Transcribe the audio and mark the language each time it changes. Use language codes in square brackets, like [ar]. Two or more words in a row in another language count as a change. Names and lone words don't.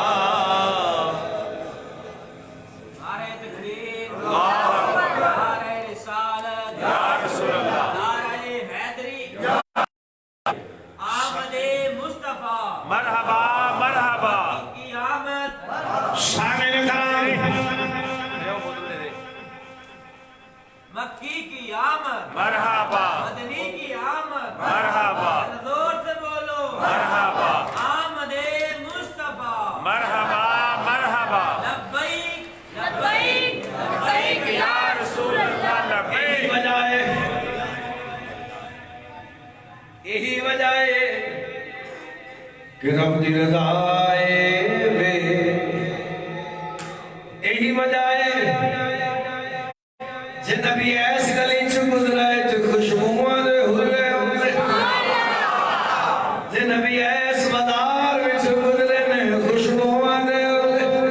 [ur] نعرہ تکبیر، نعرہ رسالت، نعرہ حیدری، آمد مصطفیٰ [ar] مرحبا مرحبا [ur] کی آمد, شامل مکی کی آمد, مرحبا مدنی کی آمد, مرحبا زور سے بولو مرحبا آمد مصطفیٰ [ar] مرحبا مرحبا [ur] لبیک [ar] لبيك لبيك يا رسول الله لبيك [pa] یہی وجہ ہے کہ رب دی رضا ہے وے یہی وجہ ہے جے نبی ایس گلی چ گزرا ہے تے خوشبوآں دے ہلے ہلے جے نبی ایس بازار وچ گزرے نے خوشبوآں دے ہلے